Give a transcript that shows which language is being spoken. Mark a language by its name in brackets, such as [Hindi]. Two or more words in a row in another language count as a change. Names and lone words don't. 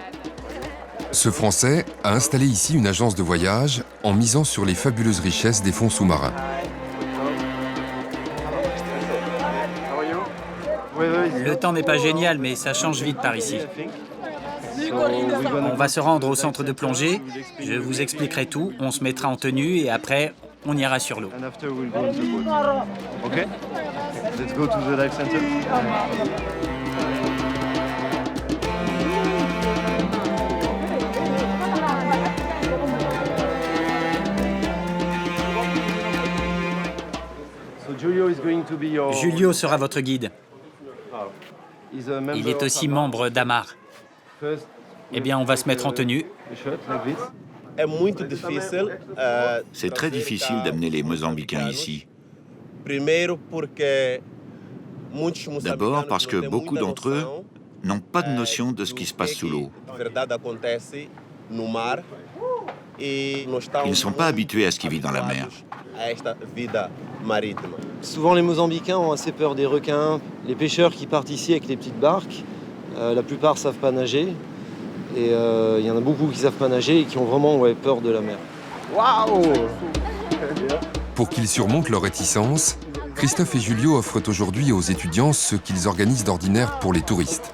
[French] Ce Français a installé ici une agence de voyage en misant sur les fabuleuses richesses des fonds sous-marins. Le temps n'est pas génial, mais ça change vite par ici. On va se rendre au centre de plongée, je vous expliquerai tout, on se mettra en tenue et après, on ira sur l'eau. Okay. [English] Let's go to the dive center. So Julio is going to be your... [French] Julio sera votre guide. [English] He's a member [French] Il est aussi [English] of [French] membre d'AMAR. [English] First, [French] Eh bien, on va se mettre en tenue. [English] the shot like this. [Portuguese] É muito difícil, [French] C'est très difficile d'amener les Mozambicains ici. [Portuguese] primeiro porque muitos [French] D'abord parce que [Portuguese] moçambicanos não têm [French] beaucoup [Portuguese] muita [French] d'entre eux [Portuguese] noção, [French] n'ont pas de notion de ce qui se passe sous l'eau. [Portuguese] na verdade acontece no mar e nós estamos [French] Ils ne sont pas habitués à ce qui vit dans la mer. [Portuguese] habituados a esta vida marítima. [French] Souvent, les Mozambicains ont assez peur des requins. Les pêcheurs qui partent ici avec les petites barques, la plupart ne savent pas nager. Et il y en a beaucoup qui ne savent pas nager et qui ont vraiment peur de la mer. Pour qu'ils surmontent leur réticence, Christophe et Julio offrent aujourd'hui aux étudiants ce qu'ils organisent d'ordinaire pour les touristes.